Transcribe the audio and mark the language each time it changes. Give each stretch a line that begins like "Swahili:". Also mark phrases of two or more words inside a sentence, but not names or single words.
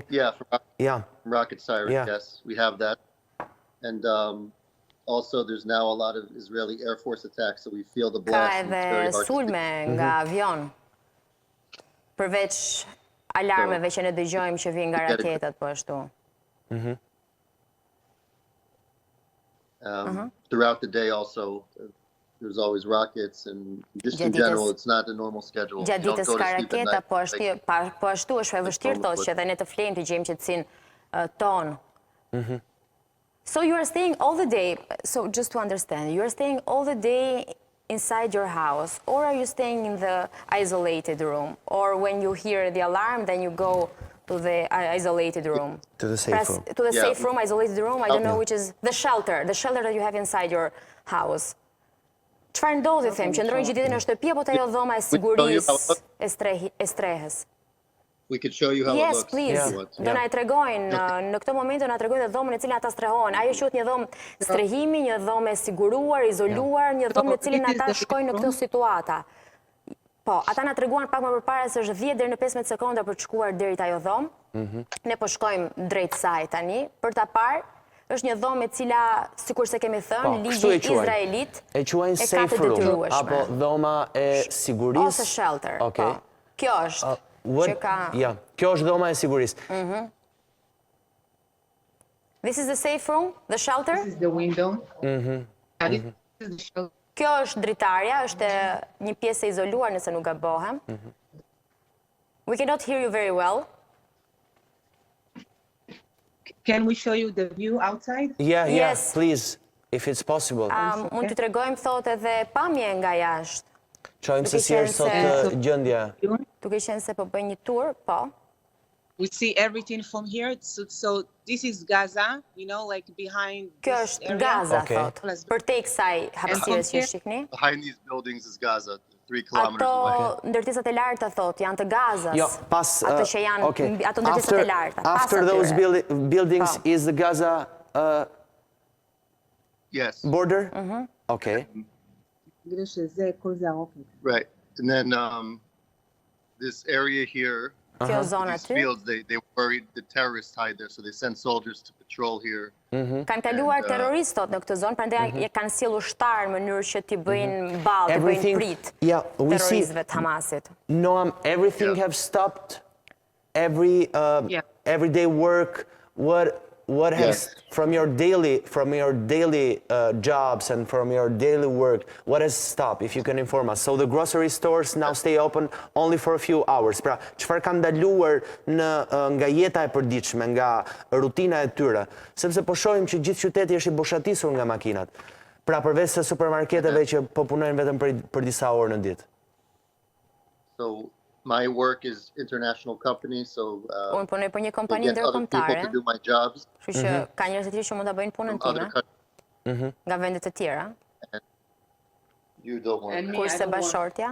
English: yeah, from Yeah. rocket sirens. Yeah. Yes, we have that. And also, there's now a lot of Israeli Air Force attacks, so we feel the
Albanian: Ka
English: blast. And it's very
Albanian: edhe
English: hard to sleep.
Albanian: sulme nga avion. Përveç alarmeve që ne dëgjojmë që vijnë nga raketat po ashtu.
English: Throughout the day, also, there's always rockets, and just in
Albanian: Gjatë
English: general,
Albanian: ditës-
English: it's not a normal schedule.
Albanian: Gjatë
English: You don't
Albanian: ditës
English: go to
Albanian: ka
English: sleep at
Albanian: raketa,
English: night.
Albanian: po ashtu është e vështirë thotë që edhe ne të flejmë të gjejmë qetësinë tonë.
English: So you are staying all the day, so just to understand, you are staying all the day inside your house, or are you staying in the isolated room? Or when you hear the alarm, then you go to the isolated room? To the safe room. To the Yeah. safe room, isolated room, I don't know Yeah. which is the shelter that you have inside your house.
Albanian: Çfarë ndodhi, them, që ndrojnë gjithë ditën në shtëpi, apo te ajo dhoma e sigurisë, e strehës?
English: We could show you how it Yes, looks. please. if you want.
Albanian: Do na e tregojnë, në këtë moment do na tregojnë dhe dhomën e cilën ata strehohen. Ajo quhet një dhomë strehimi, një dhomë e siguruar, izoluar, një dhomë në cilën ata shkojnë në këtë situata. Po, ata na treguan pak më përpara se është 10 deri në 15 sekonda për të shkuar deri te ajo dhomë. Ne po shkojmë drejt saj tani për ta parë. Është një dhomë e cila, sikur se kemi thënë, kështu ligji e quajnë. izraelit E quajnë ka safe të room, detyrueshme. apo dhoma e sigurisë. Ose shelter. Okay. Po. Kjo është që ka. Ja, kjo është dhoma e sigurisë.
English: This is the safe room, the shelter. This is the window. And this is the shelter.
Albanian: Kjo është dritarja, është një pjesë e izoluar nëse nuk gabohem.
English: We cannot hear you very well. Can we show you the view outside? Yeah, Yes. please, if it's possible.
Albanian: Mund t'ju tregojmë thotë edhe pamje nga jashtë. Qojmë se si është sot gjendja. Duke qenë se po bëj një tur, po.
English: We see everything from here. So this is Gaza, you know, like behind
Albanian: Kjo
English: this
Albanian: është
English: area.
Albanian: Gaza, Okay. thotë. Përtej kësaj hapësirës që shikni.
English: Behind these buildings is Gaza, 3 kilometers
Albanian: Ato
English: away.
Albanian: ndërtisat e larta, thotë, janë të Gazas. Jo, pas... Ato që janë, okay. ato ndërtisat e larta. Pas
English: After those
Albanian: atyre.
English: buildings
Albanian: Po.
English: is the Gaza Yes, border? Okay. right. And then this area here,
Albanian: Kjo zona
English: these
Albanian: aty.
English: fields, they worried the terrorists hide there, so they send soldiers to patrol here.
Albanian: Kanë kaluar terroristot në këtë zonë, prandaj e kanë sjellë ushtar në mënyrë që t'i bëjnë ballë, t'i bëjnë
English: Everything,
Albanian: prit
English: yeah, we see,
Albanian: terroristëve të Hamasit.
English: Noam, everything Yeah. have stopped, every Yeah. everyday work, what what has, from your daily jobs and from your daily work, what has stopped, if you can inform us? So the grocery stores now stay open only for a few hours.
Albanian: Pra, çfarë ka ndaluar nga jeta e përditshme, nga rutina e tyre? Sepse po shohim që gjithë qyteti është i boshatisur nga makinat. Pra, përveç se supermarketeve që po punojnë vetëm për disa orë në ditë.
English: So my work is international company, so
Albanian: Unë punoj për një kompani
English: I get other people
Albanian: ndërkombëtare.
English: to do my jobs.
Albanian: Kështu që ka njerëz të tjerë që mund ta bëjnë punën
English: From other time countries.
Albanian: nga vende të tjera.
English: You don't work. And me, I
Albanian: Kurse
English: don't work.
Albanian: bashortja,